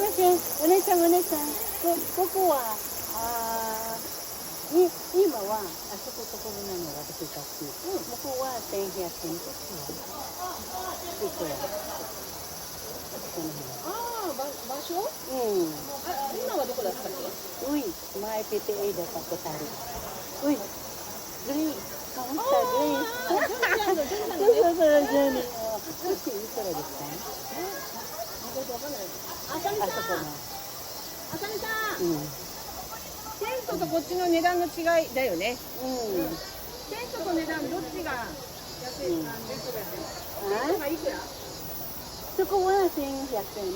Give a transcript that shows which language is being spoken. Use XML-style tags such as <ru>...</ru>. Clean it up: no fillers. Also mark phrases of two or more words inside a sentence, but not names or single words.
<ja>お姉ちゃん、ここは、今は、あそこ所なの、私たち。向こうは1100円。ここは。場所今はどこだったっけ</ja> <tl>Uy, may PTA daw pa ko tari. Uy, Grace. Kamusta, Grace? Dyan. Kasi ito na dito.</tl> <ja>あさみさんあそこな。あさみさんうん。テントとこっちの値段の違いだよねうん。テントと値段どっちが安いかベストだよねテントがいくらそこは1100円。</ja>